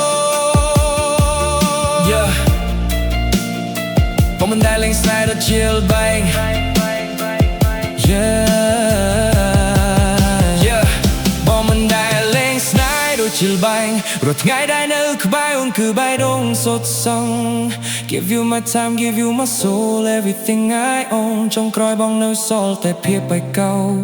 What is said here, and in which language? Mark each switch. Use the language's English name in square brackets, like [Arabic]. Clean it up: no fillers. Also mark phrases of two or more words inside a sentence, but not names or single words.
[Khmer] បងមិនដែលលេងស្នេហ៍រត់ជាលបែងបងមិនដែលលេងស្នេហ៍ដូចជាលបែងរាល់ថ្ងៃដែលនៅក្បែរអូនគឺបេះដូងសុទ្ធសឹង [English] Give you my time give you my soul everything I own [Khmer] ចុងក្រោយបងនៅសល់តែភាពឯកោ